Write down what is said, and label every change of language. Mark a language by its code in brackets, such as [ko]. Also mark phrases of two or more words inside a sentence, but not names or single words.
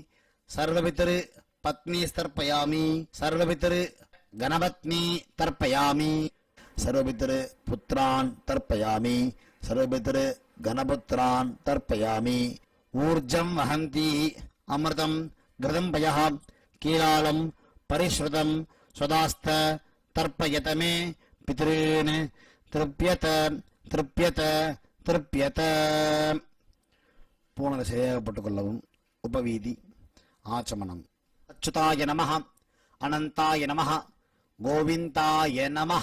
[sa] सर्वपितृपत्नीस्तर्पयामि सर्वपितृगणपत्नी तर्पयामि सर्वपितृपुत्रान् तर्पयामि सर्वपितृगणपुत्रान् तर्पयामि. ऊर्जं वहन्ती अमृतं घृतं पयः कीलालं परिस्रुतम् स्वधास्थ तर्पयत मे पितॄन् तृप्यत तृप्यत तृप्यत. [ta] பூனலை சரியாகப்பட்டுக் கொள்ளவும். [sa] उपवीती आचमनम्. अच्युताय नमः, अनन्ताय नमः, गोविन्दाय नमः.